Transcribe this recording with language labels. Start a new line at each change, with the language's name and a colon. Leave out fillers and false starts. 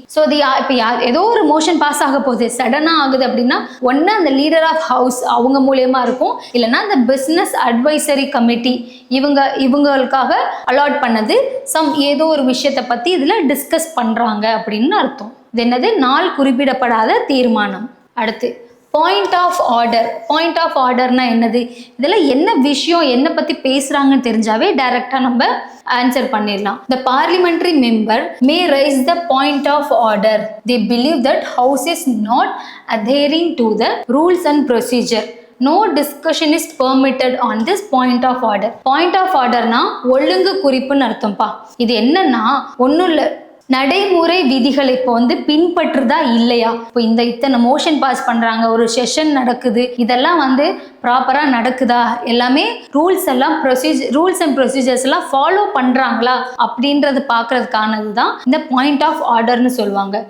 Tamil: So இப்போ ஏதோ ஒரு மோஷன் பாஸ் ஆக போகுது, சடனாக ஆகுது அப்படின்னா ஒன்று அந்த லீடர் ஆஃப் ஹவுஸ் அவங்க மூலயமா இருக்கும், இல்லைன்னா அந்த பிஸ்னஸ் அட்வைசரி கமிட்டி இவங்களுக்காக அலாட் பண்ணது ஏதோ ஒரு விஷயத்தை பற்றி இதில் டிஸ்கஸ் பண்ணுறாங்க அப்படின்னு அர்த்தம். இது என்னது? நாள் குறிப்பிடப்படாத தீர்மானம். அடுத்து point of order. Point of ஆர்டர்னா என்னது? இதில் என்ன விஷயம் என்ன பற்றி பேசுகிறாங்கன்னு தெரிஞ்சாவே டைரெக்டாக நம்ம ஆன்சர் பண்ணிடலாம்.
English: The parliamentary member may raise the point of order. They believe that house is not adhering to the rules and procedure. No discussion is permitted on this point of order.
Tamil: Point of orderனா ஒழுங்கு குறிப்புன்னு அர்த்தம்ப்பா. இது என்னன்னா ஒன்றும் இல்லை, நடைமுறை விதிகளை இப்போ வந்து பின்பற்றுதா இல்லையா? இப்போ இத்தனை மோஷன் பாஸ் பண்றாங்க, ஒரு செஷன் நடக்குது, இதெல்லாம் வந்து ப்ராப்பரா நடக்குதா, எல்லாமே ரூல்ஸ் அண்ட் ப்ரொசீஜர்ஸ் எல்லாம் ஃபாலோ பண்றாங்களா அப்படின்றது பார்க்கறதுக்கானது தான் இந்த பாயிண்ட் ஆஃப் ஆர்டர்னு சொல்லுவாங்க.